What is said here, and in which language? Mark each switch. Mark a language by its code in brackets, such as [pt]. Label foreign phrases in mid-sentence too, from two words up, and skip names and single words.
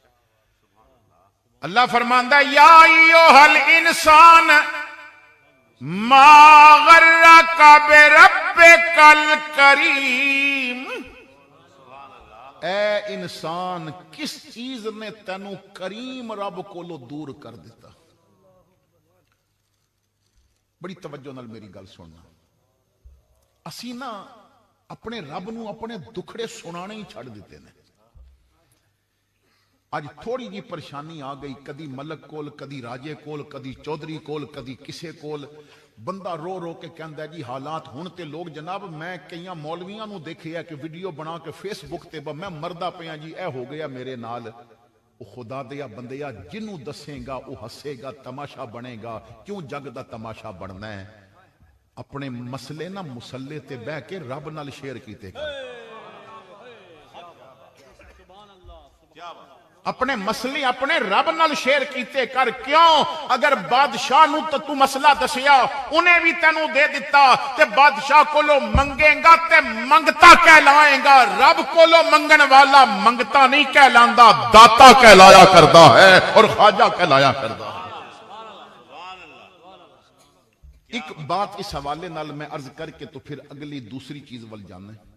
[pa] اللہ فرماندا ہے [ar] یا ایھا الانسان ما غرک بربک الکریم, [pa] اے انسان کس چیز نے تینوں کریم رب کولو دور کر دیتا. بڑی توجہ نال میری گل سننا. اسی نا اپنے رب نو اپنے دکھڑے سنانے ہی چھڑ دیتے ہیں. اج تھوڑی جی پریشانی آ گئی, کدی ملک کول, کدی راجے کول, کدی چودھری کول, کدی کسے کول, بندہ رو رو کے کہندا ہے جی حالات ہن تے لوگ جناب میں کئیاں مولویاں نو دیکھے ہے کہ ویڈیو بنا کے فیس بک تے میں مردا پیاں جی اے ہو گیا میرے نال. خدا دیا بندیا جنوں دسے گا وہ ہسے گا, تماشا بنے گا. کیوں جگ دا تماشا بننا ہے؟ اپنے مسئلے نہ مسلے تے بہ کے رب نال شیئر کیتے گا. اپنے مسئلے اپنے رب نال شیئر کیتے کر. کیوں؟ اگر بادشاہ نو تو مسئلہ دسیا انہیں بھی تینوں دے دیتا تے بادشاہ کولو منگے گا تے منگتا کہلائے گا. رب کولو منگن والا منگتا نہیں کہلاندا, داتا کہلایا کردا ہے اور خواجہ کہلایا کردا ہے. ایک بات اس حوالے نال میں عرض کر کے تو پھر اگلی دوسری چیز ول جانا ہے.